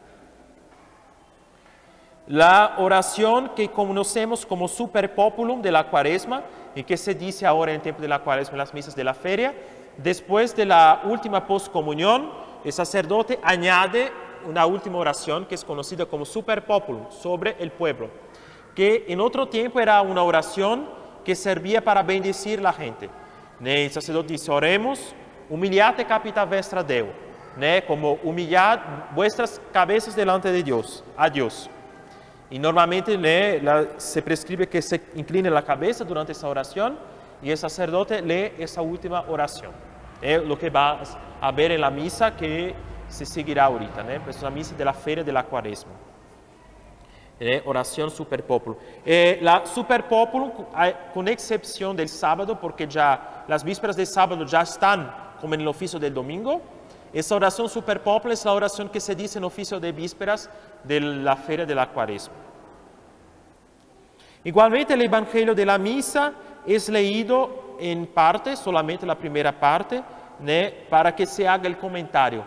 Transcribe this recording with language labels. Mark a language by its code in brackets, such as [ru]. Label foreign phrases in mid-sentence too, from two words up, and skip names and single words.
[es] La oración que conocemos como [la] super populum [es] de la Cuaresma, y que se dice ahora en el tiempo de la Cuaresma en las misas de la feria, después de la última postcomunión, el sacerdote añade una última oración que es conocida como [la] super populum, [es] sobre el pueblo, que en otro tiempo era una oración que servía para bendecir a la gente. El sacerdote dice, oremos, [la] humillate capita vestra Deo, [es] como humillad vuestras cabezas delante de Dios, a Dios. Y normalmente se prescribe que se incline la cabeza durante esa oración y el sacerdote lee esa última oración. Lo que va a ver en la misa que se seguirá ahorita, es una misa de la feria de la Cuaresma. [la] Oración super populum. La super populum, [es] con excepción del sábado, porque ya las vísperas del sábado ya están como en el oficio del domingo, esa oración [la] super populum [es] es la oración que se dice en el oficio de vísperas de la feria de la Cuaresma. Igualmente el Evangelio de la misa es leído en parte, solamente la primera parte, para que se haga el comentario.